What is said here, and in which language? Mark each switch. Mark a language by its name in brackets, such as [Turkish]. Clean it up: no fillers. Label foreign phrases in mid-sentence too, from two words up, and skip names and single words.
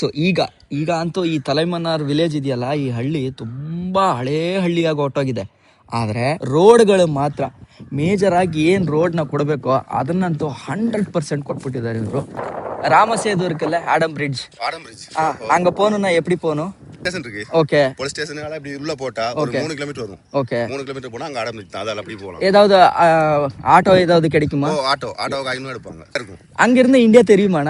[Kannada] ಈಗ ಅಂತೂ ಈ ತಲೈಮನ್ನಾರ್ ವಿಲೇಜ್ ಇದೆಯಲ್ಲ, ಈ ಹಳ್ಳಿ ತುಂಬ ಹಳೇ ಹಳ್ಳಿಯಾಗಿ ಹೊರಟೋಗಿದೆ. ಆದರೆ ರೋಡ್ಗಳು ಮಾತ್ರ ಮೇಜರ್ ಆಗಿ ಏನು ರೋಡ್ನ ಕೊಡಬೇಕೋ ಅದನ್ನಂತೂ 100% ಕೊಟ್ಬಿಟ್ಟಿದ್ದಾರೆ ಇವರು. [Tamil] ராமசேது இருக்குல்ல, ஆடம் பிரிட்ஜ். அங்க போகணும்னா எப்படி போகணும்? ஸ்டேஷன் இருக்கு. ஓகே. [English] police stationala [Tamil] இப்படி உள்ள போட்டா ஒரு 3 கிலோமீட்டர் வரும். ஓகே. 3 கிலோமீட்டர் போனா அங்க ஆடம் பிரிட்ஜ், அதால அப்படி போலாம். ஏதாவது ஆட்டோ ஏதாவது கிடைக்குமா? ஆட்டோவுக்கு 500 எடுப்பாங்க. இருக்கும். அங்க இருந்து இந்தியா தெரியுமாண்ணா?